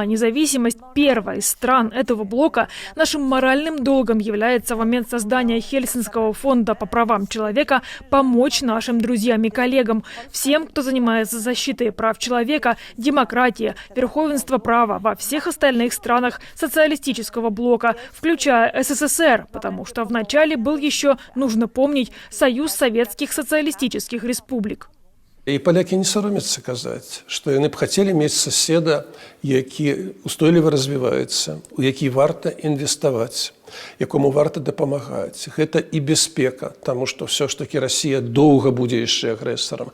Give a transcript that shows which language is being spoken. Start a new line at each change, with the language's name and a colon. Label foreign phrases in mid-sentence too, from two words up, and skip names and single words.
Russian: независимость, первой из стран этого блока, нашим моральным долгом является в момент создания Хельсинского фонда по правам человека помочь нашим друзьям и коллегам, всем, кто занимается защитой прав человека, демократии, верховенства права во всех остальных странах социалистического блока, включая СССР, потому что вначале был еще, нужно помнить, Союз Советских Социалистических Республик.
Belarusian: І поляки не соромяцца казаць, што яны б хацелі мець соседа, які устойліва развіваецца, у які варта інвеставаць, якому варта дапамагаць. Гэта і бяспека, таму што ўсё ж такі Расія доўга будзе яшчэ агрэсарам.